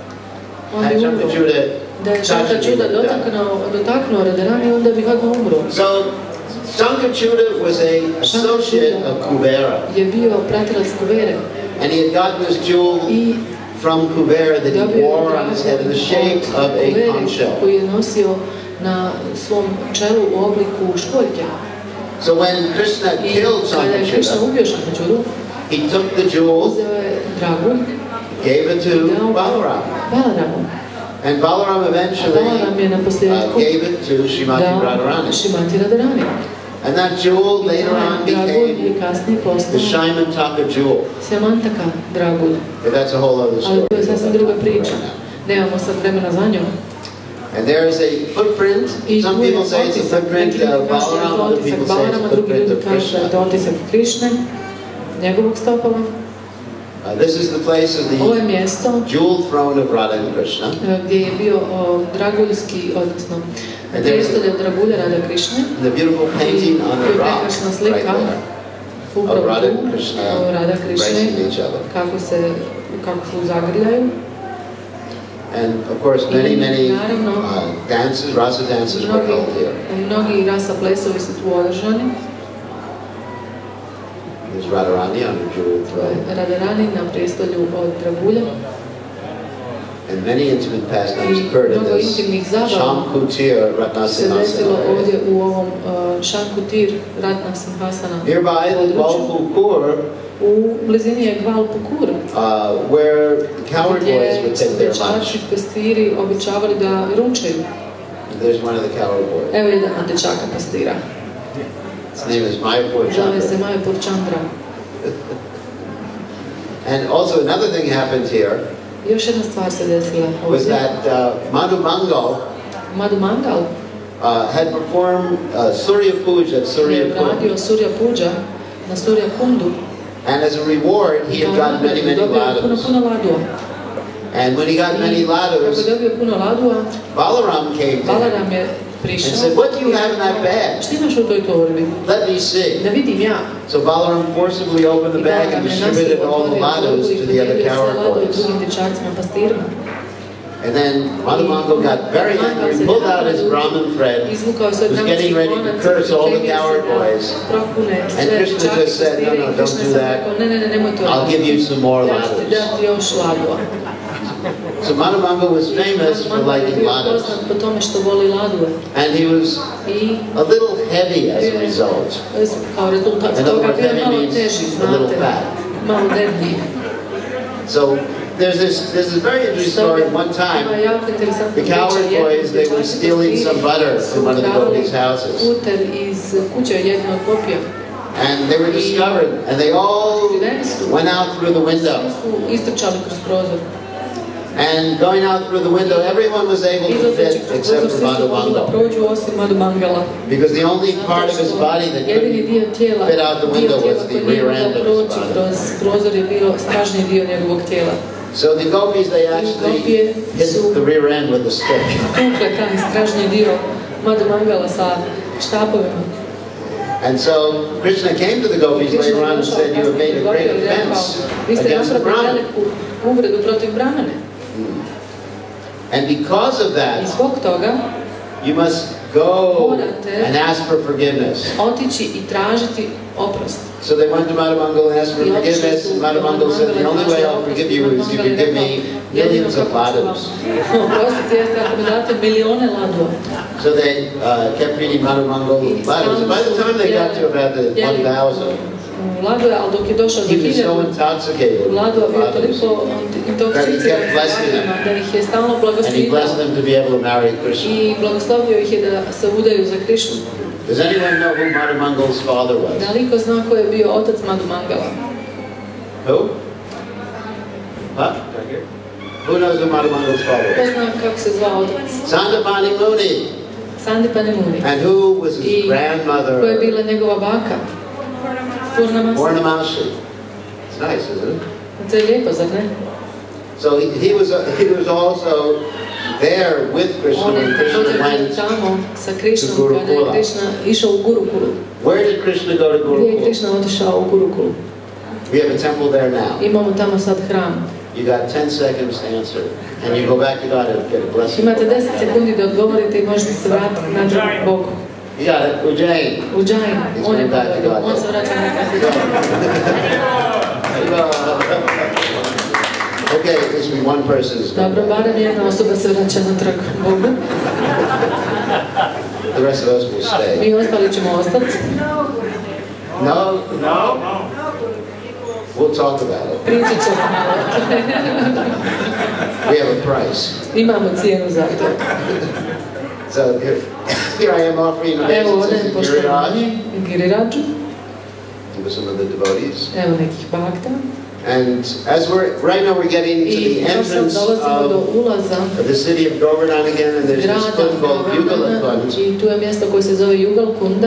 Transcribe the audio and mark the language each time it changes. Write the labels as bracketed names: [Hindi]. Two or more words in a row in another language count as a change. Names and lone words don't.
[English] Had Shankachuda touched him, he would have died. So, Shankachuda was an associate of Kubera. And he had gotten this jewel from Kubera that he wore on his head in the shape of a conch shell. [Bosnian] na svom čelu u obliku školjke. [English] So when Krishna killed [Bosnian] Kada je Krishna [English] Shankachura, [Bosnian] ubio Šankačuru, [English] he took the jewel, [Bosnian] uzeo je dragulj, [English] gave it to [Bosnian] dao [English] Balaram. [Bosnian] Balaramu. [English] And Balaram eventually [Bosnian] Balaram je na posljedku [English] gave it to Srimati [Bosnian] dao [English] Radharani. [Bosnian] Šrimati Radharani. [English] And that jewel later on [Bosnian] Dragulj je [English] became [Bosnian] kasnije [English] the [Bosnian] postao [English] Shimantaka jewel. [Bosnian] Sjamantaka dragulj. [English] But that's a whole other [Bosnian] Ali [English] story. [Bosnian] to je sasvim druga priča. Nemamo sad vremena za njom. [English] And there is a footprint. Some people say it's a footprint of Balaram, other people say it's a footprint of Krishna. [Bosnian] Da je otisak Krišne, njegovog stopala. [English] This is the place of [Bosnian] Ovo je [English] the [Bosnian] mjesto [English] jewel throne of Radha and Krishna. [Bosnian] gdje je bio draguljski, odnosno prijestolje dragulja Rada Krišne. [English] The beautiful painting on the [Bosnian] I [English] rock [Bosnian] prekrasna [English] right [Bosnian] slika [English] there [Bosnian] upravo [English] of Radha [Bosnian] tu, [English] and Krishna [Bosnian] Rada Krišne, [English] embracing each other. [Bosnian] kako se uzagrljaju. [English] And of course many dances, rasa dances were held here. [Bosnian] Mnogi rasa plesovi su tu održani. [English] There's Radharani on the jewel throne. [Bosnian] Radharani na prijestolju od dragulja. [English] And many intimate pastimes occurred in [Bosnian] Mnogo [English] this [Bosnian] intimnih zabava [English] Shamkutir [Bosnian] se [English] Ratnasimhasana [Bosnian] desilo [English] area. [Bosnian] ovdje u ovom Šankutir Ratna Simhasana [English] Nearby the Gvalpukur, [Bosnian] u blizini je Gvalpukur, [English] where the cowherd boys would [Bosnian] gdje su [English] take their lunch. [Bosnian] dječaci pastiri običavali da ručaju. [English] There's one of the cowherd boys. [Bosnian] Evo jedan od dječaka pastira. [English] His name is Mayapur [Bosnian] Zove se [English] Chandra. [Bosnian] Mayapur Chandra. [English] And also another thing happened here [Bosnian] Još jedna stvar se desila [English] was [Bosnian] ovdje. [English] that Madhu Mangal [Bosnian] Madhu Mangal [English] had performed Surya Puja at Surya [Bosnian] je [English] Kund. [Bosnian] radio Surya Puja na Surya Kundu. [English] And as a reward, he had gotten many [Bosnian] Dobio [English] ladus. [Bosnian] puno ladua. [English] And when he got many [Bosnian] Kako [English] ladus, [Bosnian] je dobio puno ladua, [English] Balaram came to him [Bosnian] Balaram je [English] and [Bosnian] prišao. [English] said, "What do you have in that bag? [Bosnian] Šta imaš u toj torbi? [English] Let me see." [Bosnian] Da vidim ja. [English] So Balaram forcibly opened the bag and distributed all the ladus to the other cowherd boys. [Bosnian] Drugim dječacima pastirima. [English] And then Madhu Mangal got very angry, pulled out his Brahman thread, [Bosnian] Izvukao svoj [English] was getting ready to [Bosnian] konac, [English] curse all the [Bosnian] pripremio se [English] cowherd [Bosnian] da [English] boys. [Bosnian] prokune [English] And [Bosnian] sve [English] Krishna [Bosnian] dječake [English] just said, [Bosnian] pastire [English] "No, no, [Bosnian] i Krishna [English] don't do [Bosnian] sam [English] that. [Bosnian] rekao, ne, nemoj to [English] I'll give you some more [Bosnian] Ja ću ti [English] ladus." [Bosnian] dati još ladua. [English] So Madhu Mangal was famous for liking ladus. [Bosnian] Poznat po tome što voli ladue. [English] And he was [Bosnian] I [English] a little heavy as a result. [Bosnian] kao rezultat [English] In other [Bosnian] toga [English] words, [Bosnian] bio [English] heavy [Bosnian] malo [English] means [Bosnian] teži, [English] a little [Bosnian] znate, [English] fat. [Bosnian] malo debljiji. [English] So there's this very interesting story. One time, the cowherd boys, they were stealing some butter from one of the gopis' houses. [Bosnian] Puter iz kuće jednog gopija. [English] And they were discovered, and they all went out through the window. [Bosnian] Su istrčali kroz prozor. [English] And going out through the window, everyone was able to fit except for Madhu Mangal. [Bosnian] Prođu osim Madhu Mangala. [English] Because the only part of his body that [Bosnian] Jedini dio [English] couldn't [Bosnian] tijela, [English] fit out the window was the rear end of his [Bosnian] proći [English] body. [Bosnian] kroz prozor je bio stražnji dio njegovog tijela. [English] So the gopis, they actually hit the rear end with a stick. [Bosnian] Tukle taj stražnji dio Madhu Mangala sa štapovima. [English] And so Krishna came to the gopis later on and said, "You have made a great offense against the Brahman." [Bosnian] Uvredu protiv Brahmane. [English] And because of [Bosnian] I [English] that, [Bosnian] zbog toga [English] you must go and ask for forgiveness. [Bosnian] otići i tražiti oprost. [English] So they went to Madhu Mangal and asked for forgiveness, and Madhu Mangal said, "The only way I'll forgive you is if you give me millions of ladus." [Bosnian] Oprostiti jeste ako mi date milijone ladua. [English] So they kept feeding Madhu Mangal ladus. And by the time they got to about the 1,000, [Bosnian] Ladua, ali dok je došao do [English] he was so [Bosnian] 1000, [English] intoxicated with [Bosnian] Ladua bio [English] ladus, [Bosnian] toliko intoksiciran da ih je stalno [English] and he [Bosnian] blagoslovio [English] blessed them to be able to marry Krishna. [Bosnian] i blagoslovio ih je da se udaju za Krišnu. [English] Does anyone know who Madhu Mangal's father was? [Bosnian] Da li ko zna ko je bio otac Madhu Mangala? [English] Who? Huh? Who knows who Madhu Mangal's father [Bosnian] Ko [English] was? [Bosnian] zna kako se zvao otac? [English] Sandipani Muni. [Bosnian] Sandipani Muni. [English] And who was his [Bosnian] I ko je [English] grandmother? [Bosnian] bila njegova baka? [English] Purnamasi. Purnamasi. It's nice, isn't it? [Bosnian] To je lijepo, zar ne? [English] So he was also there with Krishna [Bosnian] On je [English] when Krishna [Bosnian] također bio [English] went. [Bosnian] tamo sa Krišnom [English] to [Bosnian] kada je [English] Gurukula. [Bosnian] Krišna išao u Gurukulu. [English] Where did Krishna go to [Bosnian] Gdje je [English] Gurukula? [Bosnian] Krišna otišao u Gurukulu? [English] We have a temple there now. [Bosnian] Imamo tamo sad hram. [English] You got 10 seconds to answer, and you go back to God and get a blessing. [Bosnian] Imate 10 sekundi da odgovorite i možete se vratiti natrag Bogu. [English] You got it, Ujjain. [Bosnian] Ujjain, on je Bogu, on se vraća natrag. [English] Okay, this will be one person. [Bosnian] Dobro, barem jedna osoba se vraća natrag Bogu. [English] The rest of us will stay. [Bosnian] Mi ostali ćemo ostati. [English] No? We'll talk about it. [Bosnian] Pričat ćemo malo. [English] We have a price. [Bosnian] Imamo cijenu za to. [English] So here I am offering [Bosnian] Evo [English] obeisances [Bosnian] ovdje [English] in [Bosnian] poštovanje Giriradžu. [English] with some of the devotees. [Bosnian] Evo nekih bakta. [English] And as right now we're getting to the entrance of the city of Govardhan again, and there's this kund called Yugalakund, [Bosnian] I tu je mjesto koje se zove Yugalkunda,